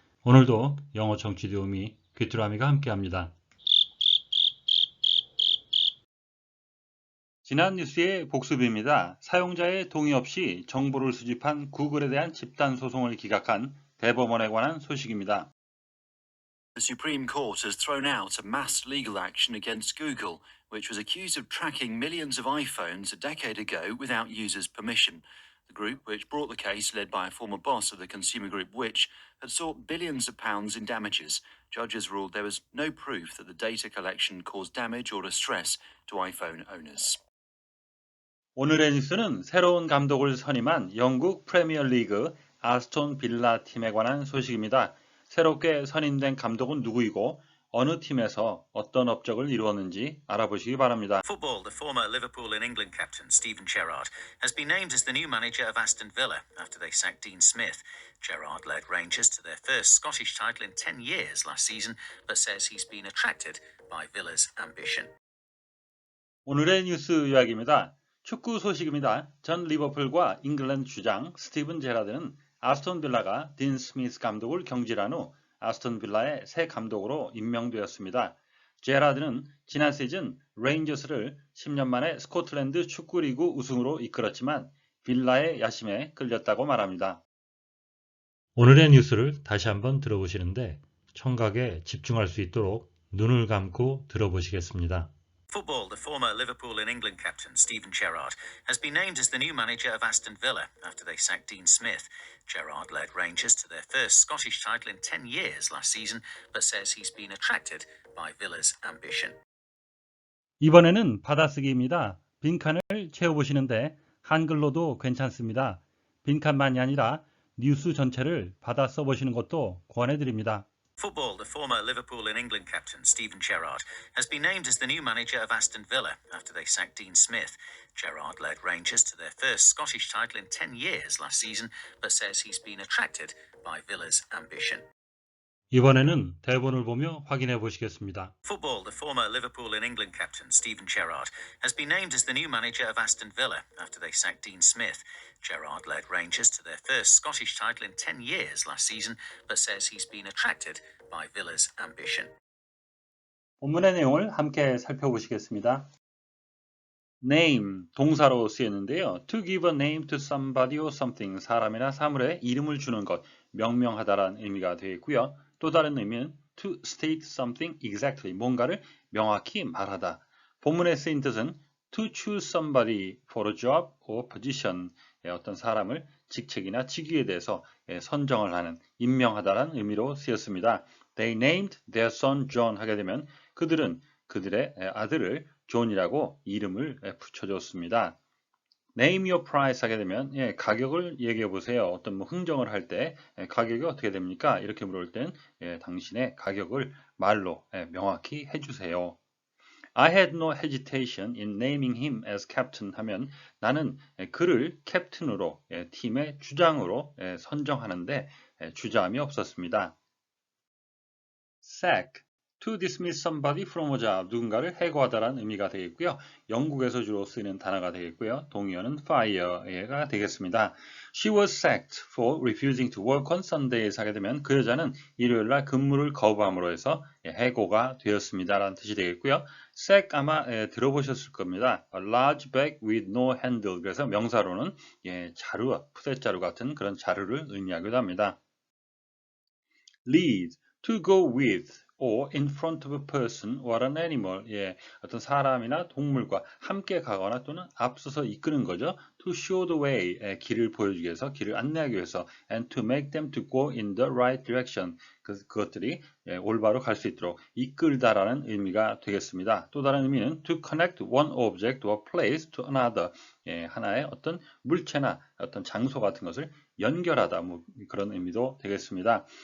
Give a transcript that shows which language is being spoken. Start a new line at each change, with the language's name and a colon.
Korean: 오늘도 영어 청취 도우미 귀뚜라미가 함께합니다. 지난 뉴스의 복습입니다. 사용자의 동의 없이 정보를 수집한 구글에 대한 집단 소송을 기각한 대법원에 관한 소식입니다.
English: The Supreme Court has thrown out a mass legal action against Google, which was accused of tracking millions of iPhones a decade ago without users' permission. The group, which brought the case, led by a former boss of the consumer group Which, had sought billions of pounds in damages. Judges ruled there was no proof that the data collection caused damage or distress to iPhone owners.
Korean: 오늘의 뉴스는 새로운 감독을 선임한 영국 프리미어리그 아스톤 빌라 팀에 관한 소식입니다. 새롭게 선임된 감독은 누구이고 어느 팀에서 어떤 업적을 이루었는지 알아보시기 바랍니다.
English: Football, the former Liverpool and England captain Steven Gerrard has been named as the new manager of Aston Villa after they sacked Dean Smith. Gerrard led Rangers to their first Scottish title in 10 years last season, but says he's been attracted by Villa's ambition.
Korean: 오늘의 뉴스 이야기입니다. 축구 소식입니다. 전 리버풀과 잉글랜드 주장 스티븐 제라드는 아스톤 빌라가 딘 스미스 감독을 경질한 후 아스톤 빌라의 새 감독으로 임명되었습니다. 제라드는 지난 시즌 레인저스를 10년 만에 스코틀랜드 축구리그 우승으로 이끌었지만 빌라의 야심에 끌렸다고 말합니다. 오늘의 뉴스를 다시 한번 들어보시는데 청각에 집중할 수 있도록 눈을 감고 들어보시겠습니다.
English: Football, the former Liverpool and England captain Steven Gerrard has been named as the new manager of Aston Villa after they sacked Dean Smith. Gerrard led Rangers to their first Scottish title in 10 years last season, but says he's been attracted by Villa's ambition.
Korean: 이번에는 받아쓰기입니다. 빈칸을 채워보시는데 한글로도 괜찮습니다. 빈칸만이 아니라 뉴스 전체를 받아 써보시는 것도 권해드립니다.
English: Football, the former Liverpool and England captain Steven Gerrard has been named as the new manager of Aston Villa after they sacked Dean Smith. Gerrard led Rangers to their first Scottish title in 10 years last season, but says he's been attracted by Villa's ambition.
Korean: 이번에는 대본을 보며 확인해 보시겠습니다.
English: Football, the former Liverpool and England captain Steven Gerrard has been named as the new manager of Aston Villa after they sacked Dean Smith. Gerrard led Rangers to their first Scottish title in 10 years last season, but says he's been attracted by Villa's ambition.
Korean: 본문의 내용을 함께 살펴보시겠습니다. name, 동사로 쓰였는데요.
English: to give a name to somebody or something,
Korean: 사람이나 사물에 이름을 주는 것, 명명하다라는 의미가 되어 있고요. 또 다른 의미는
English: to state something exactly,
Korean: 뭔가를 명확히 말하다. 본문에 쓰인 뜻은
English: to choose somebody for a job or position,
Korean: 어떤 사람을 직책이나 직위에 대해서 선정을 하는, 임명하다라는 의미로 쓰였습니다.
English: They named their son John
Korean: 하게 되면 그들은 그들의 아들을 존이라고 이름을 붙여줬습니다.
English: Name your price
Korean: 하게 되면 가격을 얘기해 보세요. 어떤 흥정을 할 때 가격이 어떻게 됩니까? 이렇게 물을 땐 당신의 가격을 말로 명확히 해주세요.
English: I had no hesitation in naming him as captain
Korean: 하면 나는 그를 캡틴으로 팀의 주장으로 선정하는데 주저함이 없었습니다.
English: sack, to dismiss somebody from a job,
Korean: 누군가를 해고하다라는 의미가 되겠고요. 영국에서 주로 쓰이는 단어가 되겠고요. 동의어는 fire가 되겠습니다.
English: She was sacked for refusing to work on Sundays
Korean: 하게 되면 그 여자는 일요일날 근무를 거부함으로 해서 해고가 되었습니다라는 뜻이 되겠고요. sack 아마 들어보셨을 겁니다.
English: A large bag with no handle,
Korean: 그래서 명사로는 자루, 푸대자루 같은 그런 자루를 의미하기도 합니다.
English: lead, to go with or in front of a person or an animal,
Korean: 어떤 사람이나 동물과 함께 가거나 또는 앞서서 이끄는 거죠.
English: to show the way,
Korean: 길을 보여주기 위해서, 길을 안내하기 위해서,
English: and to make them to go in the right direction,
Korean: 그것들이 올바로 갈 수 있도록 이끌다라는 의미가 되겠습니다. 또 다른 의미는
English: to connect one object or place to another,
Korean: 하나의 어떤 물체나 어떤 장소 같은 것을 연결하다, 그런 의미도 되겠습니다.